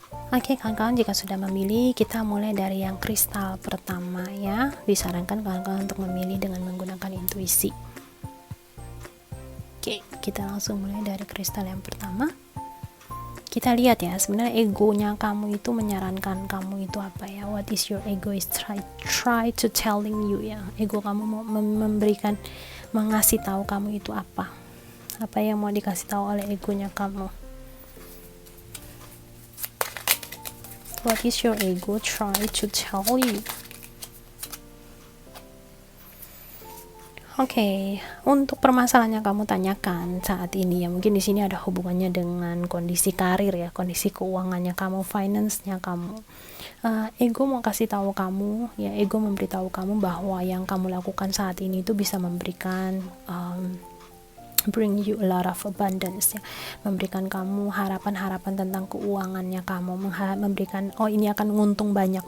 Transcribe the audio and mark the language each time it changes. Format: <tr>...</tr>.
<id>Oke kawan-kawan, jika sudah memilih, kita mulai dari yang kristal pertama ya. Disarankan kawan-kawan untuk memilih dengan menggunakan intuisi. Oke, kita langsung mulai dari kristal yang pertama. Kita lihat ya, sebenarnya egonya kamu itu menyarankan kamu itu apa ya?</id> <en>What is your ego is try to telling you ya.</en> <id>Ego kamu mau memberikan, mengasih tahu kamu itu apa? Apa yang mau dikasih tahu oleh egonya kamu?</id> <en>What is your ego try to tell you?</en> <id>Oke, untuk permasalahan yang kamu tanyakan saat ini ya, mungkin di sini ada hubungannya dengan kondisi karir ya, kondisi keuangannya kamu, finance-nya kamu. Ego mau kasih tahu kamu ya, ego memberitahu kamu bahwa yang kamu lakukan saat ini itu bisa memberikan</id> <en>bring you a lot of abundance</en> <id>ya, memberikan kamu harapan-harapan tentang keuangannya kamu, memberikan ini akan menguntung banyak.</id>